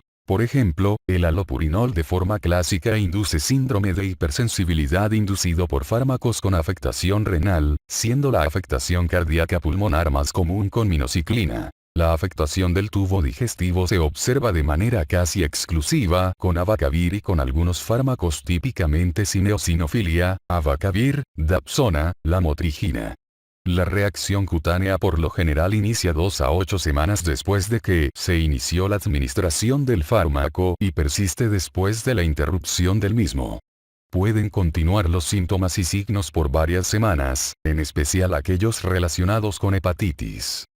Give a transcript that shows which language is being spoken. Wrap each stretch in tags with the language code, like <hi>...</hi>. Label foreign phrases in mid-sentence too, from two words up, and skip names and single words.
<es>Por ejemplo, el alopurinol de forma clásica induce síndrome de hipersensibilidad inducido por fármacos con afectación renal, siendo la afectación cardíaca pulmonar más común con minociclina. La afectación del tubo digestivo se observa de manera casi exclusiva con abacavir y con algunos fármacos típicamente sin eosinofilia, abacavir, dapsona, lamotrigina. La reacción cutánea por lo general inicia 2 a 8 semanas después de que se inició la administración del fármaco y persiste después de la interrupción del mismo. Pueden continuar los síntomas y signos por varias semanas, en especial aquellos relacionados con hepatitis.</es>